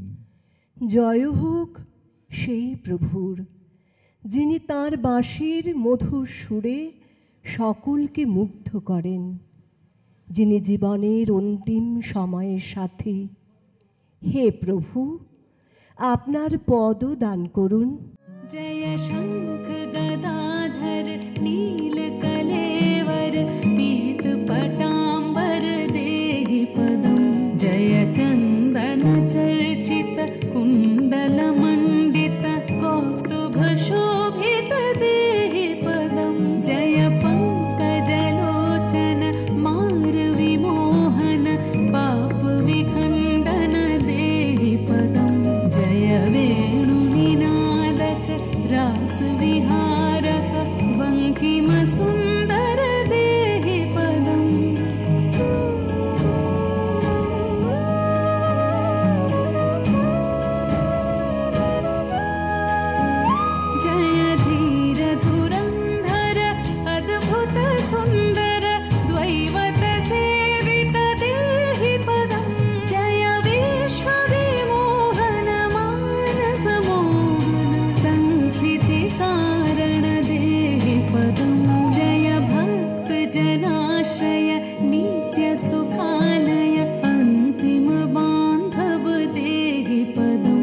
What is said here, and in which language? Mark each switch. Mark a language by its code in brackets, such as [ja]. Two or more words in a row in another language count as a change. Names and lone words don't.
[bn] জয় হোক সেই প্রভুর, যিনি তাঁর বাঁশির মধুর সুরে সকলকে মুগ্ধ করেন, যিনি জীবনের অন্তিম সময়ের সাথী। হে প্রভু, আপনার পদ দান করুন। [sa] जय शंख गदाधर नील कलेवर पीत पटांबर देहि पदम। जय चंदन चर्चित कुंडल मंडित कौस्तुभ शोभित देहि पदम। जय पंकज लोचन मार विमोहन पाप विखंडन देहि पदम। जय वेणु रास विहारक बंकिम सुंदर देहि पदम। जय धीर धुरंधर अद्भुत सुंदर द्वैवत सेवित देहि पदम। जय विश्व विमोहन मानस मोहन संस्थिति कारण देहि पदम। जय भक्त जनाश्रय नित्य सुखालय अंतिम बांधव देहि पदम।